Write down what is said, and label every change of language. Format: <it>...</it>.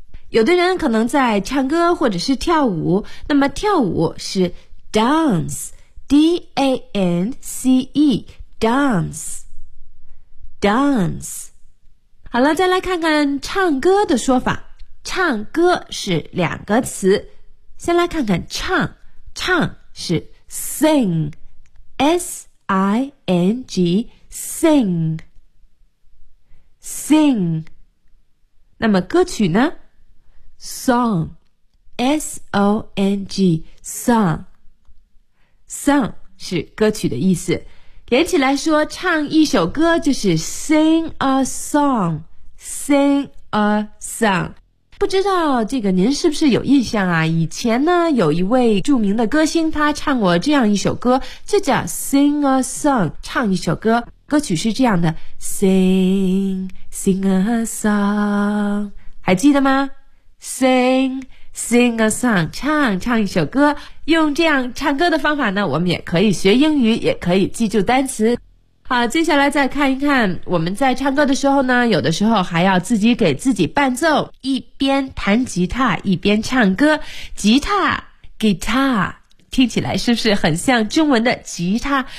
<zh>有的人可能在唱歌或者是跳舞，那么跳舞是 Dance D-A-N-C-E Dance Dance。好了，再来看看唱歌的说法。唱歌是两个词，先来看看唱。唱是 sing, s-i-n-g, sing, sing。那么歌曲呢？ song, s-o-n-g, song, song 是歌曲的意思。连起来说，唱一首歌就是</zh> <en>sing a song。 Sing a song，</en> <zh>不知道这个您是不是有印象啊？以前呢，有一位著名的歌星，他唱过这样一首歌，就叫</zh> <en>Sing a song，</en> <zh>唱一首歌。歌曲是这样的 ：</zh> <en>Sing sing a song，</en> <zh>还记得吗 ？Sing sing a song， 唱唱一首歌。用这样唱歌的方法呢，我们也可以学英语，也可以记住单词。好，接下来再看一看，我们在唱歌的时候呢，有的时候还要自己给自己伴奏，一边弹吉他，一边唱歌。吉他 ,guitar, 听起来是不是很像中文的吉他？</zh>